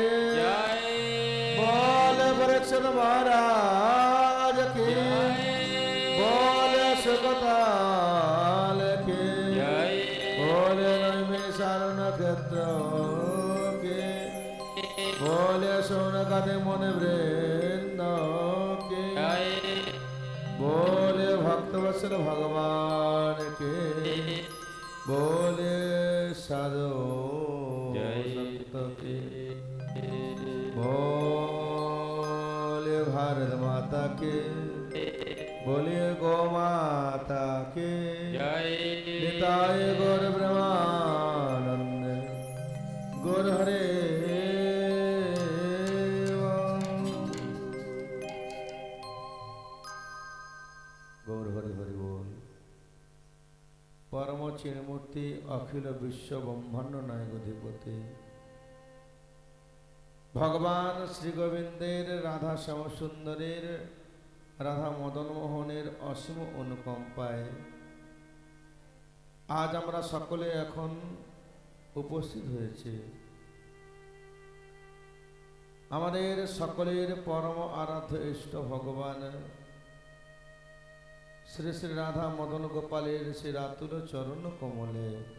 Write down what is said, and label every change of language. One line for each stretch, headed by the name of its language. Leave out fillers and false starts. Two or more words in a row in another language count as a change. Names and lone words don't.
Hindi: जय बोल परीक्षित महाराज के बोल सुखताल के जय बोल नैमिषारण्य क्षेत्र के बोल सोनकादि मुनि वृंद के जय बोल भक्तवत्सल भगवान के बोले साधु संत के बोले भारत माता के बोले गौ माता के जय निताय गौर ब्रह्मानंद गौर हरे
Bangla: গৌর হরি হরি বোল পরম চিন্মূর্তি অখিল বিশ্ব ব্রহ্মাণ্ড নায়ক অধিপতি ভগবান শ্রী গোবিন্দের রাধা শ্যাম সুন্দরের রাধা মদন মোহনের অসীম অনুকম্পায় আজ আমরা সকলে এখন উপস্থিত হয়েছে। আমাদের সকলের পরম আরাধ্য ইষ্ট ভগবান শ্রী শ্রী রাধা মদন গোপালের শ্রী রাতুল চরণ কমলে